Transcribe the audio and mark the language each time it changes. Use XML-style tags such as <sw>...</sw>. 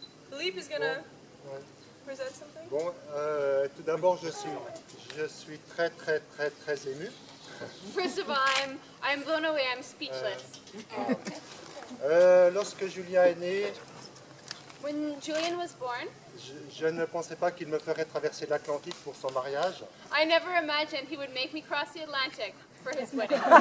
<en>Philippe is gonna present something.</en> <fr>Bon, tout d'abord, je suis très ému.</fr> <en>First of all, I'm blown away. I'm speechless.</en> <fr>Lorsque Julien est né,</fr> <en>When Julien was born,</en> <fr>je ne pensais pas qu'il me ferait traverser l'Atlantique pour son mariage.</fr> <en>I never imagined he would make me cross the Atlantic for his wedding.</en>